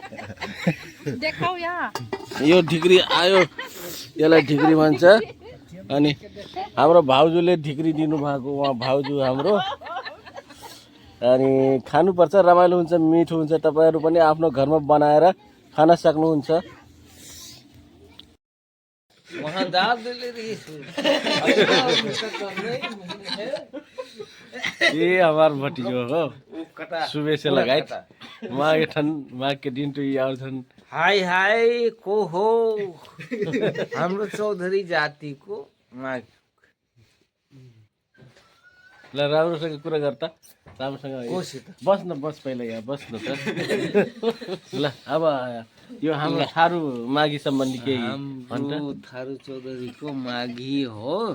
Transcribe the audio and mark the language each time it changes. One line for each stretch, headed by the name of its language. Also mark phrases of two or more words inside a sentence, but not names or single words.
Nepali: यो ढिक्री आयो यसलाई ढिक्री भन्छ अनि हाम्रो भाउजूले ढिक्री दिनुभएको उहाँ भाउजू हाम्रो अनि खानुपर्छ रमाइलो हुन्छ मिठो हुन्छ तपाईँहरू पनि आफ्नो घरमा बनाएर खान सक्नुहुन्छ
Dangaura Tharu: ये हमार भतीजो हो सुबह से लगाए माघ के दिन तो यार छन्
Nepali: हाय हाय को हो हाम्रो चौधरी जातिको माघ ल राम्रोसँग कुरा गर्दा राम्रोसँग बस्न बस पहिला यहाँ बस्नु त ल अब यो हाम्रो थारू माघी सम्बन्धी केही हाम्रो थारू चौधरीको माघी हो